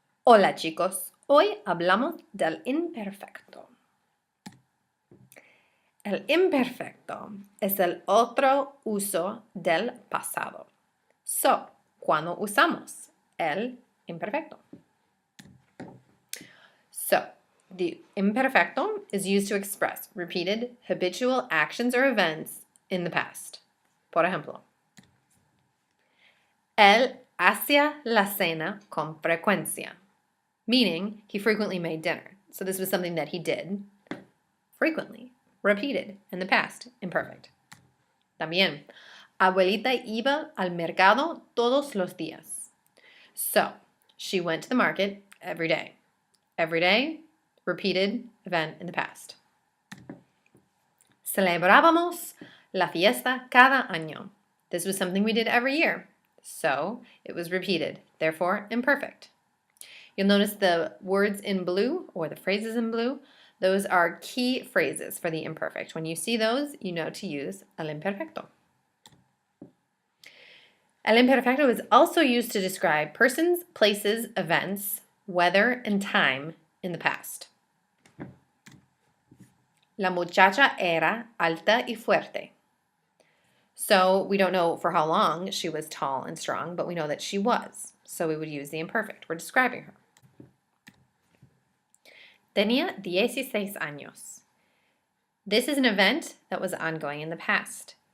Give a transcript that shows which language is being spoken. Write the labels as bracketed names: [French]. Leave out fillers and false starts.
[Spanish] Hola chicos, hoy hablamos del imperfecto. El imperfecto es el otro uso del pasado. So, ¿cuándo usamos el imperfecto? [English] So, the imperfecto is used to express repeated habitual actions or events in the past. [Spanish] Por ejemplo, él hacía la cena con frecuencia, [English] meaning he frequently made dinner. So this was something that he did frequently, repeated in the past, imperfect. [Spanish] También, abuelita iba al mercado todos los días. [English] So, she went to the market every day. Every day, repeated event in the past. [Spanish] Celebrábamos la fiesta cada año. [English] This was something we did every year. So, it was repeated, therefore imperfect. You'll notice the words in blue, or the phrases in blue, those are key phrases for the imperfect. When you see those, you know to use el imperfecto. El imperfecto is also used to describe persons, places, events, weather, and time in the past. [Spanish] La muchacha era alta y fuerte. [English] So we don't know for how long she was tall and strong, but we know that she was. So we would use the imperfect. We're describing her. [Spanish] Tenía 16 años. [English] This is an event that was ongoing in the past.